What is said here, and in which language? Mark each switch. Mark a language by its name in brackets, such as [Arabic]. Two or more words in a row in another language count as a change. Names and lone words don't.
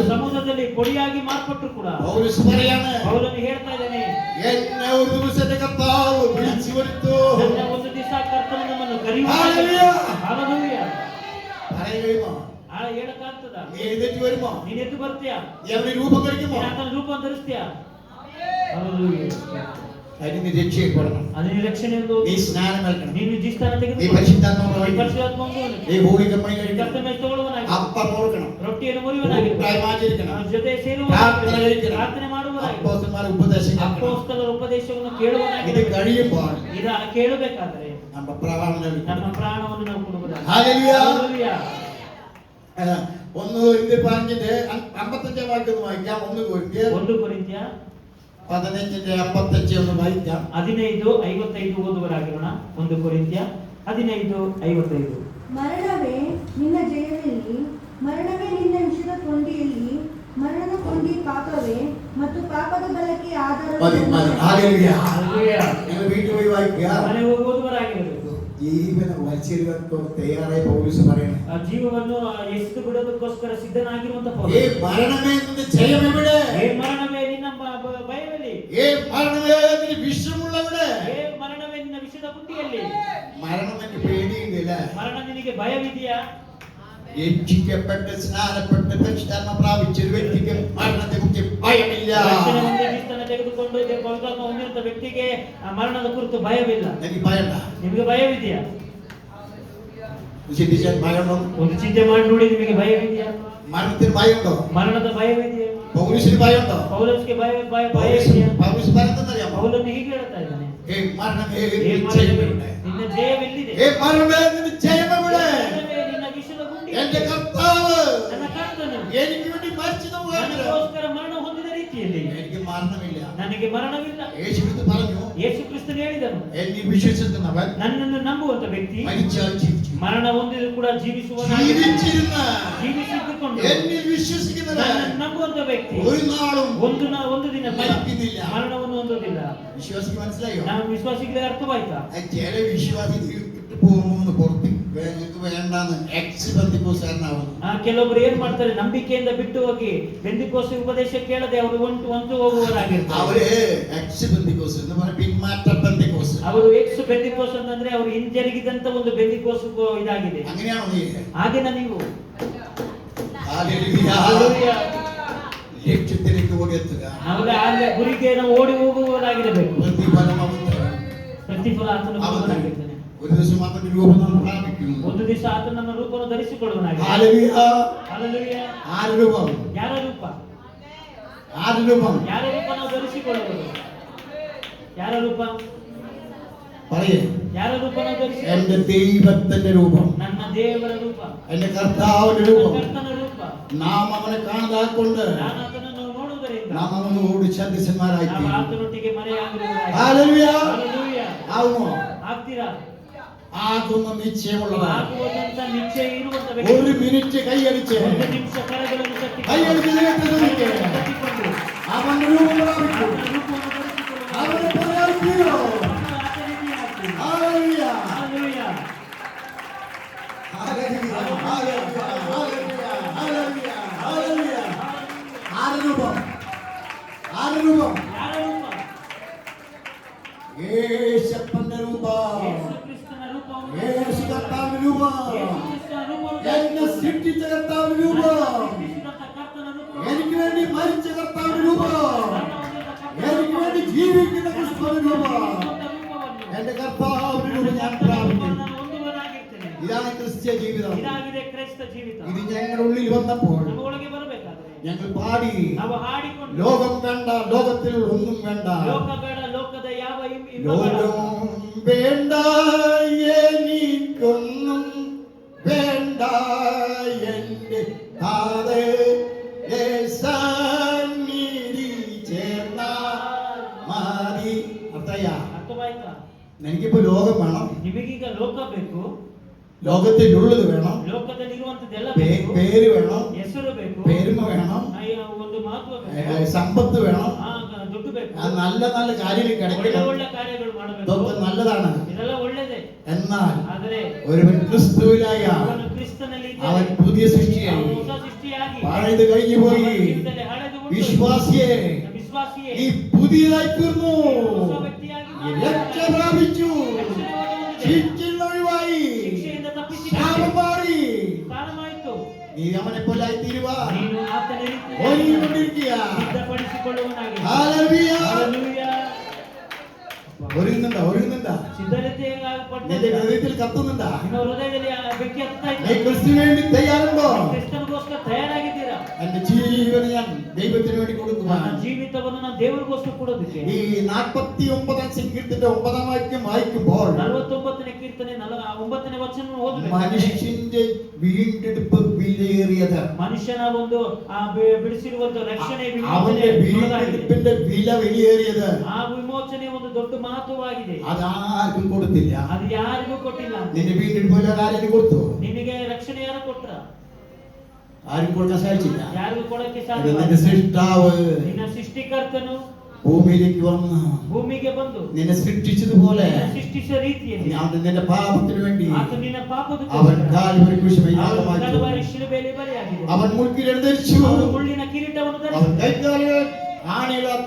[Kannada] ಸಮುದ್ರದಲ್ಲಿ പൊടിಯಾಗಿ ಮಾರ್ಪಟ್ಟರು ಕೂಡ [Malayalam] പൗലോസ് പറയാണ്, [Kannada] ಅವರನ್ನು ಹೇಳ್ತಾ ಇದ್ದಾನೆ, [Malayalam] എന്നെ ഒരു ദിവസത്തെ കർത്താവ് വിളിച്ചു വരുത്തു. [Kannada] ನನ್ನ ಒಂದು ದಿವಸ ಕರ್ತನು ನಮ್ಮನ್ನು [Malayalam] ഹല്ലേലൂയ. [Kannada] ಹಲ್ಲೆಲೂಯಾ. [Malayalam] പറയാൻ കഴിയുമോ? [Kannada] ಹೇಳಕ್ಕಾಗ್ತದ? [Malayalam] നീ എഴുന്നേറ്റ് വരുമോ? [Kannada] ನೀನ್ ಎದ್ದು ಬರ್ತೀಯ? [Malayalam] നീ അവനെ രൂപം കഴിക്കുമോ? [Kannada] ನೀನ್ ಆತನ ರೂಪ ಧರಿಸ್ತೀಯ? ಹಲ್ಲೆಲೂಯಾ. [Malayalam] അതിന് നീ രക്ഷയപ്പെടണം. [Kannada] അതിന് രക്ഷಣೆ ಎಂದು [Malayalam] നീ സ്നാനം നൽകണം. [Kannada] ನೀನು ಜಿಸ್ತಾನ [Malayalam] നീ [Kannada] ತೆಗೆದುಕೊಂಡು [Malayalam] പരിശുദ്ധാത്മാവ് [Kannada] ಪರಿಶುದ್ಧಾತ್ಮವನ್ನು [Malayalam] നീ ഹോളികമായി കഴിക്കണം. [Kannada] ಕರ್ತನ ತಗೊಳ್ಳುವನಾಗಿ, [Malayalam] അപ്പം ഓർക്കണം, [Kannada] ರೊಟ್ಟಿಯನ್ನು ಮುರಿಯುವನಾಗಿ, [Malayalam] കൂട്ടായ്മ ആചരിക്കണം, [Kannada] ಜೊತೆ ಪ್ರಾರ್ಥನೆ ಸೇರುವನಾಗಿ, [Malayalam] കഴിക്കണം, [Kannada] ಪ್ರಾರ್ಥನೆ ಮಾಡುವನಾಗಿ, [Malayalam] അപ്പോസ്തലന്മാരുടെ ഉപദേശം കേൾക്കണം. [Kannada] ಅಪೊಸ್ತಲರ ಉಪದೇಶವನ್ನು [Malayalam] ഇത് [Kannada] ಕೇಳುವನಾಗಿ, [Malayalam] കഴിയുമ്പോൾ [Kannada] ಇದು ಕೇಳಬೇಕಾದರೆ ನಮ್ಮ ಪ್ರಾಣವನ್ನು ನಮ್ಮ ಪ್ರಾಣವನ್ನು ನಾವು ಕೊಡುವುದಾಗಿ. [Malayalam] ഹല്ലേലൂയ. [Kannada] ಹಲ್ಲೆಲೂಯಾ. [Malayalam] 1 കൊരിന്ത്യർ 15 55 വാക്യം വായിക്കാം. 1 കൊരിന്ത്യർ [Kannada] 1 ಕೊರಿಂಥ್ಯ [Malayalam] 15:55 ഒന്ന് വായിക്കാം. [Kannada] 15:55 ಓದುವರಾಗಿರೋಣ. 1 ಕೊರಿಂಥ್ಯ 15:55. ಮರಣವೇ ನಿನ್ನ ಜಯದಲ್ಲಿ, ಮರಣವೇ ನಿನ್ನ ವಿಷದ ಕೊಂಡಿಯಲ್ಲಿ, ಮರಣದ ಕೊಂಡಿ ಪಾಪವೇ ಮತ್ತು ಪಾಪದ ಬಲಕ್ಕೆ ಆಧಾರ. [Malayalam] ഹല്ലേലൂയ. [Kannada] ಹಲ್ಲೆಲೂಯಾ. [Malayalam] നിങ്ങൾ വീട്ടിൽ പോയി വായിക്കുക. [Kannada] ಮನೆ ಹೋಗಿ ಓದುವರಾಗಿರೋದು. [Malayalam] ജീവനെ വലിച്ചെറിയാൻ തയ്യാറായ പൗലോസ് പറയണേ, [Kannada] ಆ ಜೀವವನ್ನು ಎಸೆದು ಬಿಡೋದಕ್ಕೋಸ್ಕರ ಸಿದ್ಧನಾಗಿರುವಂತ [Malayalam] ഏ മരണമേ നിന്റെ ജയം എവിടെ? [Kannada] ಏ ಮರಣವೇ ನಿನ್ನ ಭಯದಲ್ಲಿ, [Malayalam] ഏ മരണമേ നിന്റെ വിഷമുള്ളവിടെ? [Kannada] ಏ ಮರಣವೇ ನಿನ್ನ ವಿಷದ ಕುಂಡಿಯಲ್ಲಿ. [Malayalam] മരണം എനിക്ക് പേടിയുന്നില്ല. [Kannada] ಮರಣ ನಿನಗೆ ಭಯವಿದೆಯಾ? [Malayalam] രക്ഷിക്കപ്പെട്ട് സ്നാനപ്പെട്ട് പരിശുദ്ധാത്മ പ്രാപിച്ച ഒരു വ്യക്തിക്ക് മരണത്തെ കുറിച്ച് ഭയമില്ല. [Kannada] ರಕ್ಷಣೆ ಹೊಂದಿ ಕ್ರಿಸ್ತನ ತೆಗೆದುಕೊಂಡು ಪವಿತ್ರಾತ್ಮ ಹೊಂದಿರುವಂತ ವ್ಯಕ್ತಿಗೆ ಆ ಮರಣದ ಕುರಿತು ಭಯವಿಲ್ಲ. [Malayalam] എനിക്ക് ഭയണ്ട. [Kannada] ನಿಮಗೆ ಭಯವಿದೆಯಾ? [Malayalam] ചിന്തിച്ചാൽ ഭയമുണ്ടോ? [Kannada] ಒಂದು ಚಿಂತೆ ಮಾಡಿ ನೋಡಿ, ನಿಮಗೆ ಭಯವಿದೆಯಾ? [Malayalam] മരണത്തിന് ഭയമുണ്ടോ? [Kannada] ಮರಣದ ಭಯವಿದೆಯಾ? [Malayalam] പൗലോസിന് ഭയമുണ്ടോ? [Kannada] ಪೌಲೋಸ್ಗೆ ಭಯವಿದೆಯಾ? [Malayalam] പൗലോസ് പറയുന്നതറിയാമോ? [Kannada] ಪೌಲನು ಹೀಗೆ ಹೇಳ್ತಾ ಇದ್ದಾನೆ, [Malayalam] ഏ മരണമേ [Kannada] ಏ [Malayalam] നിന്റെ [Kannada] ಮರಣವೇ, [Malayalam] ജയം എവിടെ? [Kannada] ನಿನ್ನ ಜಯವೆಲ್ಲಿದೆ? [Malayalam] ഏ മരണമേ നിന്റെ ജയം എവിടെ? [Kannada] ಮರಣವೇ, ನಿನ್ನ ವಿಷದ ಗುಂಡಿ [Malayalam] എന്റെ കർത്താവ് [Kannada] ನನ್ನ ಕರ್ತನು [Malayalam] എനിക്ക് വേണ്ടി മരിച്ചത് പോലെ [Kannada] ನನಗೋಸ್ಕರ ಮರಣ ಹೊಂದಿದ ರೀತಿಯಲ್ಲಿ [Malayalam] എനിക്ക് മരണമില്ല. [Kannada] ನನಗೆ ಮರಣವಿಲ್ಲ. [Malayalam] യേശു ക്രിസ്തു പറഞ്ഞു, [Kannada] ಯೇಸು ಕ್ರಿಸ್ತನು ಹೇಳಿದನು, [Malayalam] എന്നിൽ വിശ്വസിക്കുന്നവൻ [Kannada] ನನ್ನನ್ನು ನಂಬುವಂತ ವ್ಯಕ್ತಿ [Malayalam] മരിച്ചാൽ ജീവിച്ചു. [Kannada] ಮರಣ ಹೊಂದಿದ್ರು ಕೂಡ [Malayalam] ജീവിച്ചിരുന്ന [Kannada] ಜೀವಿಸಿದ್ದುಕೊಂಡು [Malayalam] എന്നിൽ വിശ്വസിക്കുന്നവൻ [Kannada] ನನ್ನನ್ನು ನಂಬುವಂತ ವ್ಯಕ್ತಿ [Malayalam] ഒരു നാളും [Kannada] ಒಂದು ದಿನ [Malayalam] മരിക്കുന്നില്ല. [Kannada] ಮರಣವನ್ನು ಹೊಂದೋದಿಲ್ಲ. [Malayalam] വിശ്വാസിക്ക് മനസ്സിലായോ? [Kannada] ನಾವು ವಿಶ್ವಾಸಿಗಳಿಗೆ ಅರ್ಥವಾಯ್ತಾ? [Malayalam] ചില വിശ്വാസി പോകുന്നു പുറത്ത് നിങ്ങൾക്ക് വേണ്ടാന്ന് എക്സ് ബന്ധിക്കോസാരനാവുന്നു. [Kannada] ಕೆಲವೊಬ್ರು ಏನ್ ಮಾಡ್ತಾರೆ, ನಂಬಿಕೆಯಿಂದ ಬಿಟ್ಟು ಹೋಗಿ ಬೆಂದಿಕೋಸ್ ಉಪದೇಶ ಕೇಳದೆ ಅವರು ಒಂದು ಹೋಗುವವರಾಗಿರ್ತಾರೆ. [Malayalam] അവര് എക്സ് ബന്ധിക്കോസ് എന്ന് പറഞ്ഞ പിന്മാറ്റ ബന്ധിക്കോസ്. [Kannada] ಅವರು ಎಕ್ಸ್ ಬೆಂದಿಕೋಸ್ ಅಂತಂದ್ರೆ ಅವರು ಹಿಂಜರಿಗಿದಂತ ಒಂದು ಬೆಂದಿಕೋಸ್ ಇದಾಗಿದೆ. [Malayalam] അങ്ങനെയാണോ നീ? [Kannada] ಹಾಗೇನಾ ನೀವು? [Malayalam] ഹല്ലേലൂയ. ലക്ഷ്യത്തിലേക്ക് ഓടിയെത്തുക. [Kannada] ನಾವು ಗುರಿಗೆ ನಾವು ಓಡಿ ಹೋಗುವವರಾಗಿರಬೇಕು. ಪ್ರತಿಫಲ ಆತನು ಕೊಡುವವನಾಗಿರ್ತಾನೆ. [Malayalam] ഒരു ദിവസം അവന്റെ രൂപം നാം പ്രാപിക്കും. [Kannada] ಒಂದು ದಿವಸ ಆತನು ನಮ್ಮ ರೂಪವನ್ನು ಧರಿಸಿಕೊಳ್ಳುವನಾಗಿರ್ತಾನೆ. [Malayalam] ഹല്ലേലൂയ. [Kannada] ಹಲ್ಲೆಲೂಯ. [Malayalam] ആരുടെ രൂപം? [Kannada] ಯಾರ ರೂಪ? [Malayalam] ആരുടെ രൂപം? [Kannada] ಯಾರ ರೂಪ ನಾವು ಧರಿಸಿಕೊಳ್ಳುವುದು? ಯಾರ ರೂಪ? [Malayalam] പറയേ. [Kannada] ಯಾರ ರೂಪ ನಾವು ಧರಿಸಿಕೊಳ್ಳುವುದು? [Malayalam] എന്റെ ദൈവത്തിന്റെ രൂപം, [Kannada] ನನ್ನ ದೇವರ ರೂಪ, [Malayalam] എന്റെ കർത്താവിന്റെ രൂപം. [Kannada] ಕರ್ತನ ರೂಪ. [Malayalam] നാം അവനെ കാണാതാക്കൊണ്ട് [Kannada] ನಾನು ಆತನನ್ನು ನೋಡುವುದರಿಂದ [Malayalam] നാം അവനോട് സദൃശന്മാരായി [Kannada] ನಾವು ಆತನೊಟ್ಟಿಗೆ ಮರೆಯಾಗಿರುವುದಾಗಿ. [Malayalam] ഹല്ലേലൂയ. [Kannada] ಹಲ್ಲೆಲೂಯ. [Malayalam] ആവുമോ? [Kannada] ಆಗ್ತೀರಾ? [Malayalam] ആകുന്ന നിശ്ചയമുള്ളതാണ്. [Kannada] ಆಗುವುದಂತ ನಿಶ್ಚಯ ಇರುವಂತ ವ್ಯಕ್ತಿ. [Malayalam] ഒരു മിനിറ്റ് കൈയടിച്ച് [Kannada] ಒಂದು ನಿಮಿಷ ಕರಗಳನ್ನು ತಟ್ಟಿ [Malayalam] കൈയടിച്ച് ദൈവത്തെ സ്തുതിക്ക്. [Kannada] ತಟ್ಟಿಕೊಂಡು [Malayalam] അവന്റെ രൂപം പ്രാപിക്കും. [Kannada] ಆತನ ರೂಪವನ್ನು ಧರಿಸಿಕೊಳ್ಳುವ [Malayalam] അവനെ പറയാതിരിക്കോ? [Kannada] ಆತನಿಗೆ ಆಗ್ತೀರಿ. [Malayalam] ഹല്ലേലൂയ. [Kannada] ಹಲ್ಲೆಲೂಯ. [Malayalam] ഹല്ലേലൂയ. ഹല്ലേലൂയ. ഹല്ലേലൂയ. ഹല്ലേലൂയ. ആരുടെ രൂപം? ആരുടെ രൂപം? [Kannada] ಯಾರ ರೂಪ? [Malayalam] യേശപ്പന്റെ രൂപം. [Kannada] ಯೇಸು ಕ್ರಿಸ್ತನ ರೂಪವನ್ನು [Malayalam] യേശു കർത്താവിന്റെ രൂപം. [Kannada] ಯೇಸು ಕ್ರಿಸ್ತನ ರೂಪವನ್ನು [Malayalam] എന്നെ സൃഷ്ടിച്ച കർത്താവിന്റെ രൂപം. [Kannada] ಸೃಷ್ಟಿಸಿದಂತ ಕರ್ತನ ರೂಪವನ್ನು [Malayalam] എനിക്ക് വേണ്ടി മരിച്ച കർത്താവിന്റെ രൂപം. [Kannada] ಮರಣಹೊಂದಿದ ಕರ್ತನ [Malayalam] എനിക്ക് വേണ്ടി ജീവിക്കുന്ന ക്രിസ്തുവിന്റെ രൂപം. [Kannada] ರೂಪವನ್ನು [Malayalam] എന്റെ കർത്താവിന്റെ രൂപം ഞാൻ പ്രാപിക്കും. [Kannada] ನಾನು ಹೊಂದುವನಾಗಿರ್ತೇನೆ. [Malayalam] ഇതാണ് ക്രിസ്ത്യ ജീവിതം. [Kannada] ಇದಾಗಿದೆ ಕ್ರೈಸ್ತ ಜೀವಿತ. [Malayalam] ഇത് ഞങ്ങളുടെ ഉള്ളിൽ വന്നപ്പോൾ [Kannada] ನಮ್ಮ ಒಳಗೆ ಬರಬೇಕಾದ್ರೆ [Malayalam] ഞങ്ങൾ പാടി, [Kannada] ನಾವು ಹಾಡಿಕೊಂಡು [Malayalam] ലോകം വേണ്ട, ലോകത്തിൽ ഒന്നും വേണ്ട, [Kannada] ಲೋಕ ಬೇಡ, ಲೋಕದ ಯಾವ ಇಬ್ಬ [Malayalam] ലോകം വേണ്ട, എനിക്കൊന്നും വേണ്ട, എന്റെ താതേ സന്നിധി ചേർന്നാൽ മതി. അർത്ഥയ്യ, [Kannada] ಅರ್ಥವಾಯ್ತಾ? [Malayalam] എനിക്കിപ്പോ ലോകം വേണം, [Kannada] ನಿಮಗೀಗ ಲೋಕ ಬೇಕು, [Malayalam] ലോകത്തിലുള്ളത് വേണം, [Kannada] ಲೋಕದಲ್ಲಿರುವಂತದ್ದೆಲ್ಲ [Malayalam] പേ- [Kannada] ಬೇಕು, [Malayalam] പേര് വേണം, [Kannada] ಹೆಸರು ಬೇಕು, [Malayalam] പെരുമ വേണം, [Kannada] ಒಂದು ಮಹತ್ವ ಬೇಕು, [Malayalam] സമ്പത്ത് വേണം. [Kannada] ದುಡ್ಡು ಬೇಕು, [Malayalam] ആ നല്ല നല്ല കാര്യങ്ങൾ [Kannada] ಒಳ್ಳೆ [Malayalam] കിടക്കണം. [Kannada] ಒಳ್ಳೆ ಕಾರ್ಯಗಳು ಮಾಡಬೇಕು. [Malayalam] ഇതൊക്കെ നല്ലതാണ്. [Kannada] ಇದೆಲ್ಲ ಒಳ್ಳೆದೇ. [Malayalam] എന്നാൽ [Kannada] ಆದರೆ [Malayalam] ഒരുവൻ ക്രിസ്തുവിലായ [Kannada] ಅವನು ಕ್ರಿಸ್ತನಲ್ಲಿ [Malayalam] അവൻ [Kannada] ಇದ್ದರೆ [Malayalam] പുതിയ സൃഷ്ടിയായി. [Kannada] ಅವನು ಹೊಸ ಸೃಷ್ಟಿಯಾಗಿ [Malayalam] പഴയത് കഴിഞ്ഞു [Kannada] ಅವನ [Malayalam] പോയി. [Kannada] ಜೀವಿತದಲ್ಲಿ ಹಳೆದು ಉಂಟು. [Malayalam] വിശ്വാസിയെ [Kannada] ವಿಶ್ವಾಸಿಯೇ [Malayalam] ഈ പുതിയതായി തീർന്നു. [Kannada] ಹೊಸ ವ್ಯಕ್ತಿಯಾಗಿ [Malayalam] രക്ഷ പ്രാപിച്ചു. [Kannada] ರಕ್ಷಣೆ [Malayalam] ശിക്ഷയിൽ ഒഴിവായി. [Kannada] ಶಿಕ್ಷೆಯಿಂದ ತಪ್ಪಿಸಿ [Malayalam] ശാപം മാറി. [Kannada] ಕಾರಣವಾಯಿತು. [Malayalam] നീ അവനെ പോലായി തീരുവാ. [Kannada] ನೀನು ಆತನ ರೀತಿ [Malayalam] ഒരുങ്ങിക്കൊണ്ടിരിക്കുക. [Kannada] ಸಿದ್ಧಪಡಿಸಿಕೊಳ್ಳುವನಾಗಿ. [Malayalam] ഹല്ലേലൂയ. [Kannada] ಹಲ್ಲೆಲೂಯ. [Malayalam] ഒരുങ്ങുന്നുണ്ടാ? ഒരുങ്ങുന്നുണ്ടാ? [Kannada] ಸಿದ್ಧತೆಯಾಗಲ್ಪಟ್ಟ [Malayalam] നിന്റെ ഹൃദയത്തിൽ കത്തുന്നുണ്ടാ? [Kannada] ನಿಮ್ಮ ಹೃದಯದಲ್ಲಿ ಆ ಬೆಂಕಿ ಹತ್ತಾ [Malayalam] നീ [Kannada] ಇದೆ. [Malayalam] ക്രിസ്തുവിന് വേണ്ടി തയ്യാറുണ്ടോ? [Kannada] ಕ್ರಿಸ್ತನಿಗೋಸ್ಕರ ತಯಾರಾಗಿದ್ದೀರಾ? [Malayalam] എന്റെ ജീവൻ ഞാൻ ദൈവത്തിന് വേണ്ടി കൊടുക്കുക. [Kannada] ನನ್ನ ಜೀವಿತವನ್ನು ನಾನು ದೇವರಿಗೋಸ್ಕರ ಕೊಡೋದಕ್ಕೆ. [Malayalam] ഈ 49 സങ്കീർത്തനത്തിന്റെ 9 വാക്യം വായിക്കുമ്പോൾ [Kannada] 49ನೇ ಕೀರ್ತನೆ 9ನೇ ವಚನ ಓದಬೇಕು. [Malayalam] മനുഷ്യന്റെ വീണ്ടെടുപ്പ് വിലയേറിയത്. [Kannada] ಮನುಷ್ಯನ ಒಂದು ಆ ಬಿಡಿಸಿರುವಂತ ರಕ್ಷಣೆ [Malayalam] അവന്റെ [Kannada] ವಿಮೋಚನೆ [Malayalam] വീണ്ടെടുപ്പിന്റെ വില വിലയേറിയത്. [Kannada] ಆ ವಿಮೋಚನೆ ಒಂದು ದೊಡ್ಡ ಮಹತ್ವವಾಗಿದೆ. [Malayalam] അതാർക്കും കൊടുത്തില്ല. [Kannada] ಅದು ಯಾರಿಗೂ ಕೊಟ್ಟಿಲ್ಲ. [Malayalam] നിന്റെ വീണ്ടെടുപ്പ് ആരും കൊടുത്തു? [Kannada] ನಿನಗೆ ರಕ್ಷಣೆ ಯಾರು ಕೊಟ್ರ? [Malayalam] ആരും കൊടുക്കാൻ സാധിച്ചില്ല. [Kannada] ಯಾರಿಗೂ ಕೊಡಕ್ಕೆ [Malayalam] അത് [Kannada] ಸಾಧ್ಯ [Malayalam] നിന്റെ സൃഷ്ടാവ് [Kannada] ನಿನ್ನ ಸೃಷ್ಟಿಕರ್ತನು [Malayalam] ഭൂമിയിലേക്ക് വന്ന് [Kannada] ಭೂಮಿಗೆ ಬಂದು [Malayalam] നിന്നെ സൃഷ്ടിച്ചതുപോലെ [Kannada] ನಿನ್ನ ಸೃಷ್ಟಿಸಿದ ರೀತಿಯಲ್ಲಿ [Malayalam] അവൻ നിന്റെ പാപത്തിന് വേണ്ടി [Kannada] ಆತ ನಿನ್ನ ಪಾಪದ [Malayalam] അവൻ കാൽവരി ക്രൂശിൽ യാഗമായി [Kannada] ಕಲ್ವಾರಿ ಶಿಲುಬೆಯಲ್ಲಿ ಬಲಿಯಾಗಿದೆ. [Malayalam] അവൻ മുൾക്കിരീടം ധരിച്ചു. [Kannada] ಅವನು ಮುಳ್ಳಿನ ಕಿರೀಟವನ್ನು [Malayalam] അവൻ [Kannada] ಧರಿಸಿದ. [Malayalam] കൈകാലുകൾ ആണികളാൽ [Kannada] ಅವನ